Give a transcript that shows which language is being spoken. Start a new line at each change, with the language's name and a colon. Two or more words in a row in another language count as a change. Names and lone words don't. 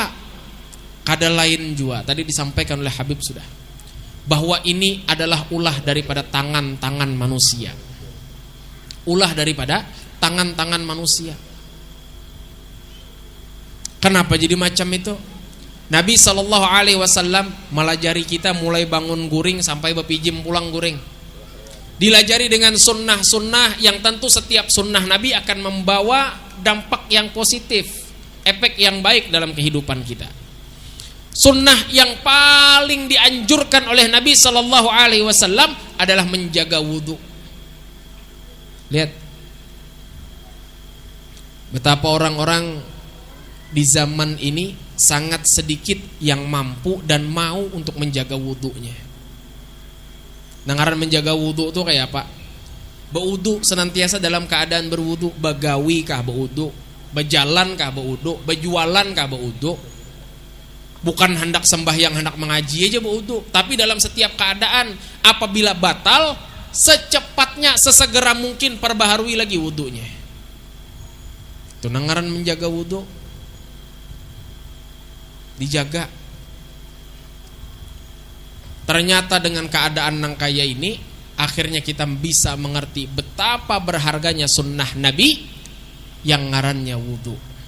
Indonesian: Kada lain juga tadi disampaikan oleh Habib sudah, bahwa ini adalah ulah daripada tangan-tangan manusia. Ulah daripada tangan-tangan manusia. Kenapa jadi macam itu?
Banjar: Nabi SAW melajari kita mulai bangun guring sampai bepijim pulang guring.
Indonesian: Dilajari dengan sunnah-sunnah yang tentu setiap sunnah Nabi akan membawa dampak yang positif, efek yang baik dalam kehidupan kita. Sunnah yang paling dianjurkan oleh Nabi SAW adalah menjaga wudhu. Lihat betapa orang-orang di zaman ini sangat sedikit yang mampu dan mau untuk menjaga wudhunya.
Banjar: Nangaran menjaga wudhu itu kayak apa?
Indonesian: Berwudhu senantiasa dalam keadaan berwudhu,
Banjar: bagawi kah berwudhu, berjalan kah berwudhu, berjualan kah berwudhu.
Indonesian: Bukan hendak sembahyang, hendak mengaji aja berwudhu, tapi dalam setiap keadaan apabila batal, secepatnya sesegera mungkin perbaharui lagi wudhunya. Itu nangaran menjaga wudhu. Dijaga. Ternyata dengan keadaan nang kaya ini, akhirnya kita bisa mengerti betapa berharganya sunnah Nabi yang ngarannya wudhu.